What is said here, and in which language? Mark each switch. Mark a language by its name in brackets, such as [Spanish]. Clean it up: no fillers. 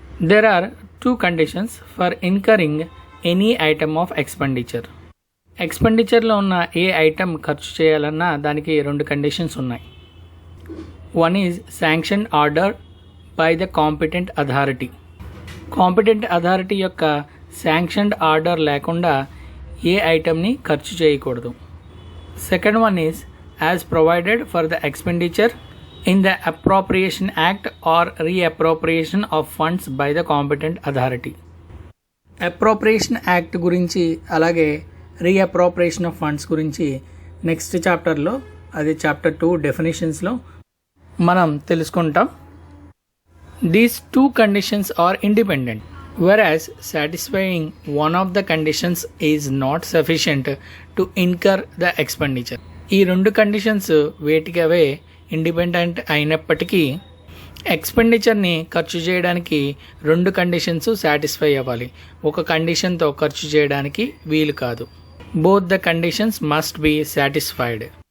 [English] There are two conditions for incurring any item of expenditure. [Telugu] ఎక్స్పెండిచర్లో ఉన్న ఏ item ఖర్చు చేయాలన్నా దానికి రెండు కండిషన్స్ ఉన్నాయి. [English] One is sanction order by the competent authority. [Telugu] Competent authority యొక్క sanctioned order లేకుండా ఏ ఐటమ్ని ఖర్చు చేయకూడదు. [English] Second one is as provided for the expenditure in the Appropriation Act or Reappropriation of funds by the competent authority. [Telugu] Appropriation act గురించి అలాగే రీఅప్రోప్రియేషన్ of funds గురించి next చాప్టర్లో, అది chapter 2 డెఫినేషన్స్లో మనం తెలుసుకుంటాం. [English] These two conditions are independent, whereas satisfying one of the conditions is not sufficient to incur the expenditure. [Telugu] ఈ రెండు conditions వేటికవే independent అయినప్పటికీ ఎక్స్పెండిచర్ని ఖర్చు చేయడానికి రెండు కండిషన్స్ సాటిస్ఫై అవ్వాలి. ఒక కండిషన్తో ఖర్చు చేయడానికి వీలు కాదు. [English] Both the conditions must be satisfied.